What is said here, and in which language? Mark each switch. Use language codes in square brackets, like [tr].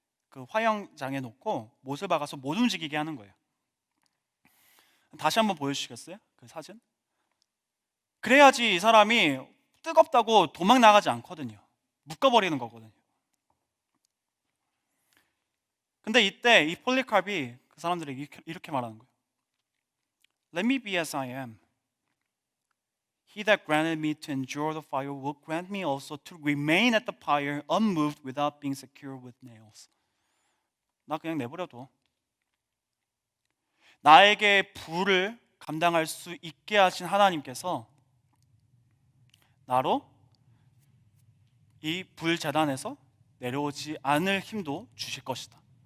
[ko] 그 화형장에 놓고 못을 박아서 못 움직이게 하는 거예요. 다시 한번 보여주시겠어요? 그 사진. 그래야지 이 사람이 뜨겁다고 도망 나가지 않거든요. 묶어버리는 거거든요. 근데 이때 이 폴리카르이 그 사람들에게 이렇게 말하는 거예요. [en] Let me be as I am. He that granted me to endure the fire will grant me also to remain at the fire unmoved without being secured with nails. [ko] 나 그냥 내버려둬. 나에게 불을 감당할 수 있게 하신 하나님께서 나로 이 불재단에서 내려오지 않을 힘도 주실 것이다.